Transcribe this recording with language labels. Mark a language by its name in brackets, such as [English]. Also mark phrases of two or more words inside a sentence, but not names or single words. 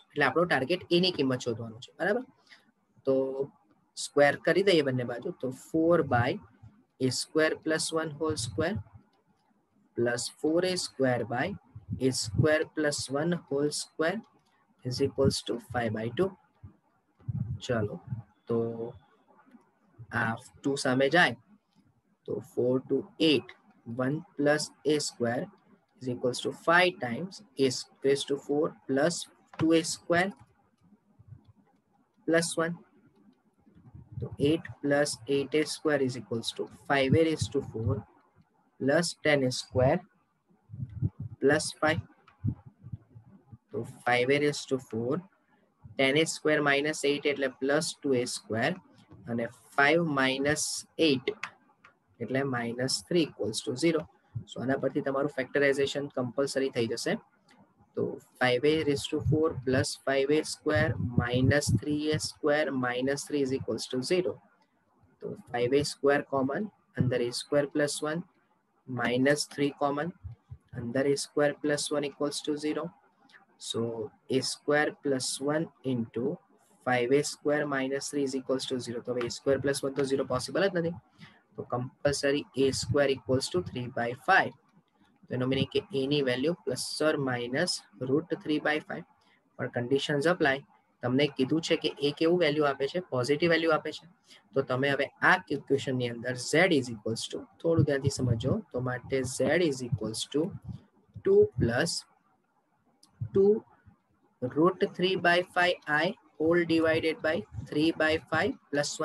[Gujarati] એટલે આપણો ટાર્ગેટ a ની કિંમત શોધવાનું છે. બરાબર, તો સ્ક્વેર કરી દઈએ બંને બાજુ, તો [English] 4/a square plus 1 whole square plus 4a square by a square plus 1 whole square is equals to 5/2. [Gujarati] ચલો, તો આ 2 સામે જાય તો [English] 4 to 8, 1 plus a square is equals to 5 times a raised to 4 plus 2a square plus 1. So 8 plus 8a square is equals to 5a raised to 4 plus 10a square plus 5. So 5a raised to 4, 10a square minus 8 એટલે plus 2a square અને 5 minus 8 એટલે -3 equals to 0. [Gujarati] સો આના પરથી તમારું [English] factorization compulsory [Gujarati] થઈ જશે. [English] તો 5a raised to 4 plus 5a square minus 3a square minus 3 is equals to 0. તો 5a square common, અંદર a square plus 1 minus 3 common, અંદર a square plus 1 equals to 0. So a square plus 1 into 5a square minus 3 is equals to 0. તો a square plus 1 તો 0 પોસિબલ [Gujarati] જ નથી. તો [English] કમ્પલસરી a square equals to 3/5. [Gujarati] તો એનો મીનિંગ કે a ની વેલ્યુ [English] plus or minus √3/5. [Gujarati] પણ [English] conditions apply. [Gujarati] તમને કીધું છે કે a કેવું વેલ્યુ આપે છે? [English] positive value [Gujarati] આપે છે. તો તમે હવે આ ઇક્વેશનની અંદર [English] z is equals to, [Gujarati] થોડું ધ્યાનથી સમજો, તો માટે [English] z is equals to 2 plus 2 √3/5i whole divided by 3/5 plus 1.